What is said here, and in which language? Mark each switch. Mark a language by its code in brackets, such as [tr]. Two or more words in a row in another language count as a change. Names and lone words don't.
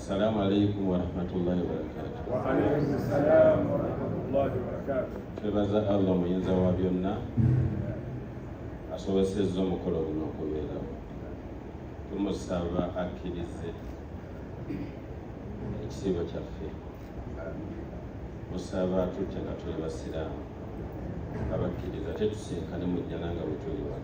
[ar] السلام عليكم ورحمة الله وبركاته. وعليكم السلام ورحمة الله وبركاته. [lg] Twebaza Allah muyinza wa byonna asobosezza omukolo guno okubeerawo. Tumusaba akkirize ekisiibo kyaffe. Musaba atutte nga tuli basiraamu abakkiriza tetusinkane mujjana nga bwe tuli wano.